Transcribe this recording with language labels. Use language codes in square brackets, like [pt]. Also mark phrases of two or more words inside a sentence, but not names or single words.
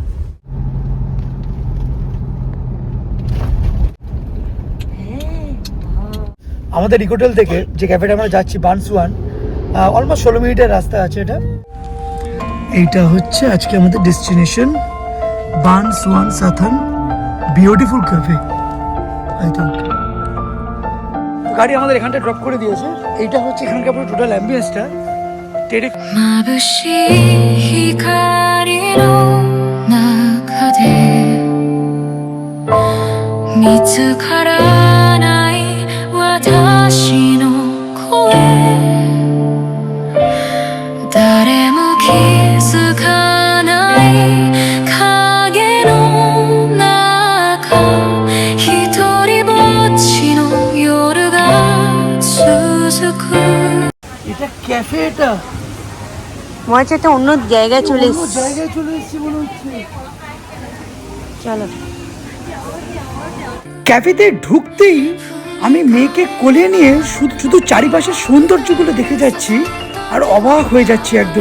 [bn] আমাদের ইকোটেল থেকে যে ক্যাফেটা আমরা যাচ্ছি, বানসুয়ান, অলমোস্ট 16 মিনিটের রাস্তা আছে এটা। এইটা হচ্ছে আজকে আমাদের ডেস্টিনেশন, বানসুয়ান সাথন, [en] beautiful cafe I think. [bn] গাড়ি আমাদের এখানটা ড্রপ করে দিয়েছে। এইটা হচ্ছে এখানকার পুরো টোটাল অ্যাম্বিয়েন্সটা। [ja] 眩しい光の中で見つからない私の声、誰も気づかない影の中、一人ぼっちの夜が続く。 [bn] এটা ক্যাফেটা মনে হচ্ছে একটা অন্য জায়গায় চলে অন্য এসেছি। জায়গায় চলে এসেছি মনে হচ্ছে। চলো। ক্যাফেতে ঢুকতেই আমি মেয়েকে কোলে নিয়ে শুধু শুধু চারিপাশের সৌন্দর্যগুলো দেখে যাচ্ছি আর অবাক হয়ে যাচ্ছি একদম।